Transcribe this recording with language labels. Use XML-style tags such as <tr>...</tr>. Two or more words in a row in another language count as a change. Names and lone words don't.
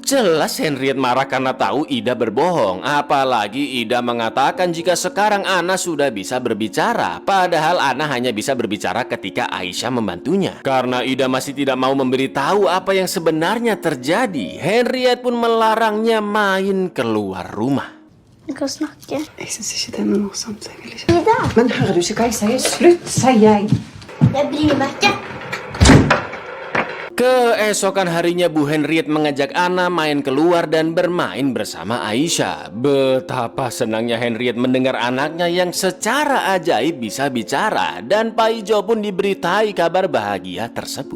<id>Jelas Henriette marah karena tahu Ida berbohong, apalagi Ida mengatakan jika sekarang Ana sudah bisa berbicara, padahal Ana hanya bisa berbicara ketika Aisyah membantunya. Karena Ida masih tidak mau memberitahu apa yang sebenarnya terjadi, Henriette pun melarangnya main keluar rumah.</id> <no>Vi kan snakke. Jeg synes ikke det er noe morsomt. Jeg vil ikke. Ida! Men hører du ikke hva jeg sier? Slutt, sier jeg. Jeg bryr meg ikke.</no> <id>Keesokan harinya Bu Henriette mengajak Ana main keluar dan bermain bersama Aisyah. Betapa senangnya Henriette mendengar anaknya yang secara ajaib bisa bicara, dan Pak Ijo pun diberitai kabar bahagia tersebut.</id>